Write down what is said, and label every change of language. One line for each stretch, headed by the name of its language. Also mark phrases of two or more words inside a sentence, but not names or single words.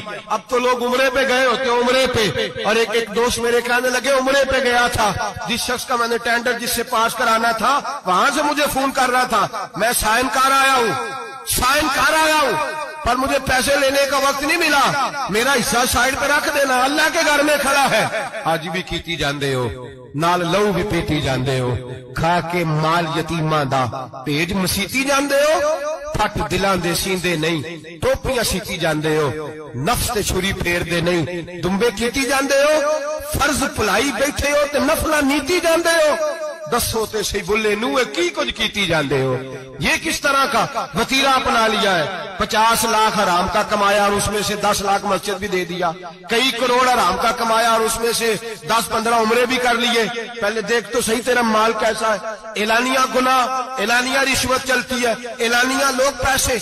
Urdu: اب تو لوگ عمرے پہ گئے ہوتے ہیں، عمرے پہ، اور ایک دوست میرے کہنے لگے عمرے پہ گیا تھا، جس شخص کا میں نے ٹینڈر سے پاس کرانا تھا وہاں سے مجھے فون کر رہا تھا، میں سائن کر آیا ہوں پر مجھے پیسے لینے کا وقت نہیں ملا، میرا حصہ سائڈ پہ رکھ دینا، اللہ کے گھر میں کھڑا ہے۔
Punjabi: آج بھی کیتی جاندے ہو، نال لہو بھی پیتی جاندے ہو، کھا کے مال یتیماں دا بھیج مسیتی جاندے ہو، پھٹ دلاں دے سیندے نہیں، ٹوپیاں سیتی جاندے ہو، نفس تے چھری پھیر دے نہیں، دمبے کیتی جاندے ہو، فرض پلائی بیٹھے ہو تے نفلہ نیتی جاندے ہو، دسو تے سی بلے نوے کی کچھ کیتی جاندے ہو۔
Urdu: یہ کس طرح کا وتیرہ اپنا لیا ہے؟ 50 لاکھ حرام کا کمایا اور اس میں سے 10 لاکھ مسجد بھی دے دیا، کئی کروڑ حرام کا کمایا اور اس میں سے 10-15 عمرے بھی کر لیے۔ پہلے دیکھ تو صحیح تیرا مال کیسا ہے۔ اعلانیہ گناہ، اعلانیہ رشوت چلتی ہے، اعلانیہ لوگ پیسے۔